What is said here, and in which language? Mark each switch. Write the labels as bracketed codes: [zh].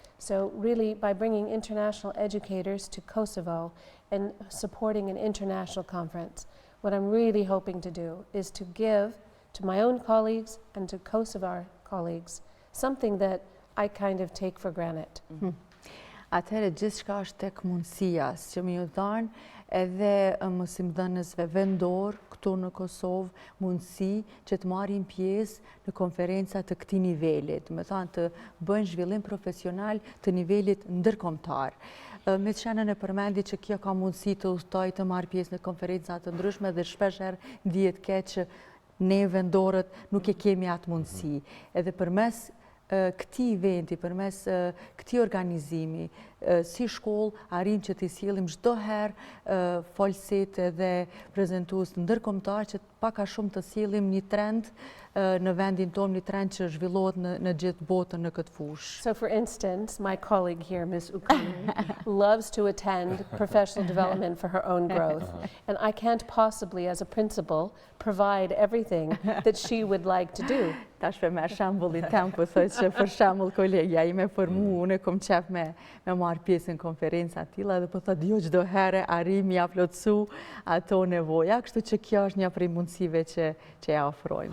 [en] So really, by bringing international educators to Kosovo and supporting an international conference, what I'm really hoping to do is to give to my own colleagues and to Kosovar colleagues something that I kind of take for granted. [sq] Atëherë gjithçka është tek mundësia, që më ju dhanë edhe mësimdhënësve vendor këtu në Kosovë mundësi që të marrin pjesë në konferenca të këtij niveli, do të thonë të bëjnë zhvillim profesional të nivelit ndërkombëtar. Me Shannon e përmendi që kjo ka mundësi të udhtojë të marrë pjesë në konferenca të ndryshme dhe shpeshherë ndihet keq që ne vendorët nuk e kemi atë mundësi. Edhe përmes këtij eventi, përmes këtij organizimi, si shkollë arrim që t'i sjellim çdo herë folësit dhe prezantues ndërkombëtar që pak a shumë të sjellim një trend në vendin tonë, një trend që zhvillohet në gjithë botën në këtë fushë. [en] So for instance, my colleague here, Ms. Ujkane, loves to attend professional development for her own growth. And I can't possibly, as a principal, provide everything that she would like to do. [sq] Tash për me shambullin tem, po thoj që për shambull kolegja ime për mu, unë kom qef me marrë pjesë në konferenca tilla dhe po thot jo çdo herë arrim ja plotësu ato nevoja, kështu që kjo është një prej mundësive që ja ofrojmë.